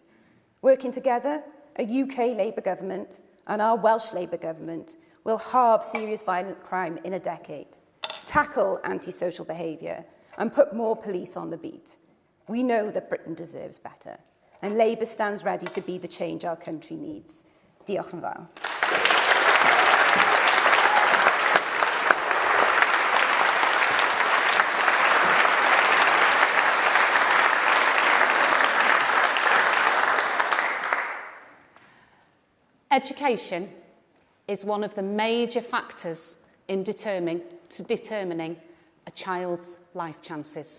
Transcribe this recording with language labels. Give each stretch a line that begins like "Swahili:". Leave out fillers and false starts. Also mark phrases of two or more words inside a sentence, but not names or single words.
English: Working together, a UK Labour government and our Welsh Labour government will halve serious violent crime in a decade, tackle antisocial behaviour and put more police on the beat. We know that Britain deserves better, and Labour stands ready to be the change our country needs.
Welsh: Diolch yn fawr.
English: Education is one of the major factors in determining a child's life chances.